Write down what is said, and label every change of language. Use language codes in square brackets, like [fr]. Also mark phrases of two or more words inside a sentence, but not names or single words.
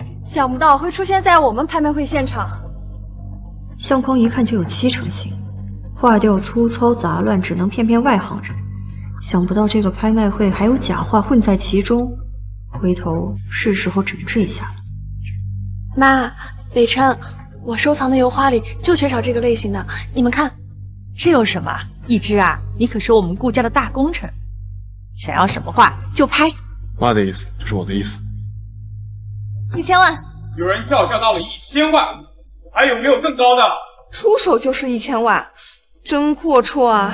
[zh] 想不到會出現在我們拍賣會現場。相框一看就有七成新，畫調粗糙雜亂，只能騙騙外行人。想不到這個拍賣會還有假畫混在其中，回頭是時候整治一下了。媽，北辰，我收藏的油畫裡就缺少這個類型的，你們看。這有什麼？一之啊，你可是我們顧家的大功臣。想要什麼畫就拍。妈的意思就是我的意思。 1000萬。有人叫价到了1000萬，还有没有更高的？出手就是1000萬，真阔绰啊！